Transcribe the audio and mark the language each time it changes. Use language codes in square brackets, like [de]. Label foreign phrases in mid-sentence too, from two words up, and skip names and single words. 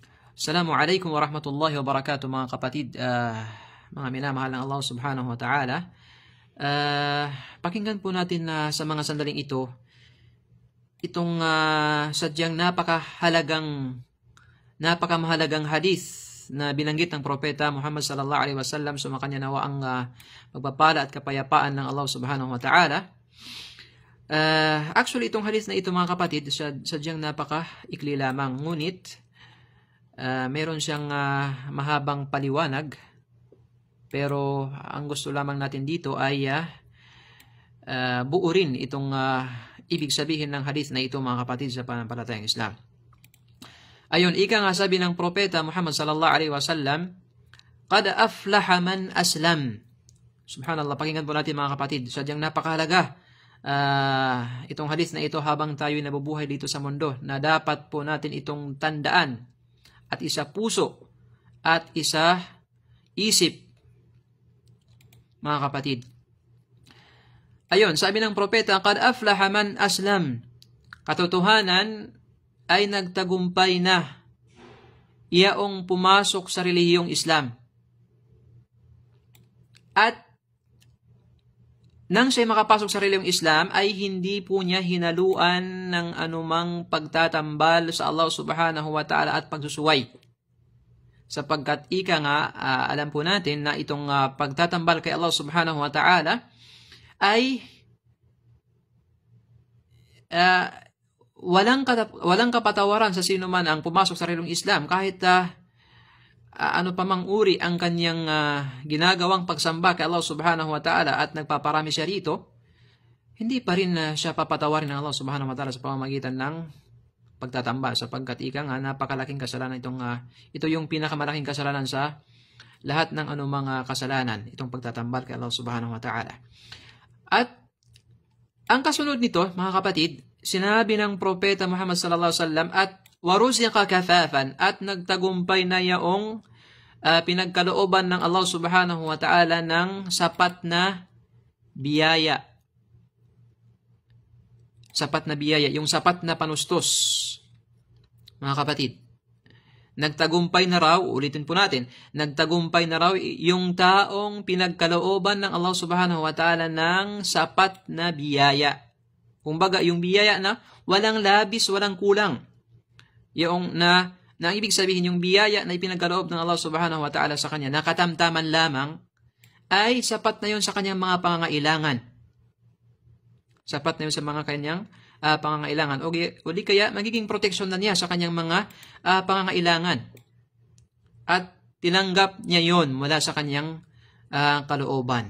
[ar] السلام عليكم ورحمة الله وبركاته [tl] mga kapatid, mga minamahal ng Allah [ar] سبحانه وتعالى. [tl] Pakinggan po natin na sa mga sandaling ito, itong sadyang napakamahalagang hadith na binanggit ng Propeta Muhammad [ar] صلى الله عليه وسلم. [tl] Sumakanya nawa ang pagpapala at kapayapaan ng Allah [ar] سبحانه وتعالى. [tl] Actually, itong hadith na ito mga kapatid, sadyang napaka-ikli lamang. Ngunit, meron siyang mahabang paliwanag, pero ang gusto lamang natin dito ay buurin itong ibig sabihin ng hadith na ito mga kapatid sa pananampalatayang Islam. Ayun, ika nga sabi ng Propeta Muhammad [ar] صلى الله عليه وسلم, "قد أفلح من أسلم." [tl] Subhanallah, pakinggan po natin mga kapatid, sadyang napakahalaga itong hadith na ito habang tayo nabubuhay dito sa mundo, na dapat po natin itong tandaan at isa puso at isa isip mga kapatid. Ayun, sabi ng Propeta, [ar] "قد أفلح من أسلم." [tl] Katotohanan ay nagtagumpay na iyaong pumasok sa relihiyong Islam. At nang siya makapasok sa relihiyong Islam ay hindi po niya hinaluan ng anumang pagtatambal sa Allah [ar] سبحانه وتعالى [tl] at pagsusuway. Sapagkat ika nga, alam po natin na itong pagtatambal kay Allah [ar] سبحانه وتعالى [tl] ay walang kapatawaran sa sino man ang pumasok sa relihiyong Islam, kahit ano pa mang uri ang kanyang ginagawang pagsamba kay Allah [ar] سبحانه وتعالى [tl] at nagpaparami siya rito, hindi pa rin siya papatawarin ng Allah [ar] سبحانه وتعالى [tl] sa pamamagitan ng pagtatamba, sapagkat ika nga napakalaking kasalanan ito yung pinakamalaking kasalanan sa lahat ng anumang kasalanan, itong pagtatambal kay Allah [ar] سبحانه وتعالى. [tl] At ang kasunod nito mga kapatid, sinabi ng Propeta Muhammad [ar] صلى الله عليه وسلم, [tl] at [ar] ورزق كفافا, [tl] at nagtagumpay na yaong pinagkalooban ng Allah [ar] سبحانه وتعالى [tl] ng sapat na biyaya. Sapat na biyaya, yung sapat na panustos. Mga kapatid, nagtagumpay na raw, ulitin po natin, nagtagumpay na raw yung taong pinagkalooban ng Allah [ar] سبحانه وتعالى [tl] ng sapat na biyaya. Kumbaga, yung biyaya na walang labis, walang kulang. Yung na ang ibig sabihin, yung biyaya na ipinagkaloob ng Allah [ar] سبحانه وتعالى [tl] sa kanya, nakatamtaman lamang, ay sapat na yun sa kanyang mga pangangailangan. Sapat na yun sa mga kanyang pangangailangan. O di kaya, magiging proteksyon na niya sa kanyang mga pangangailangan. At tinanggap niya yun mula sa kanyang kalooban.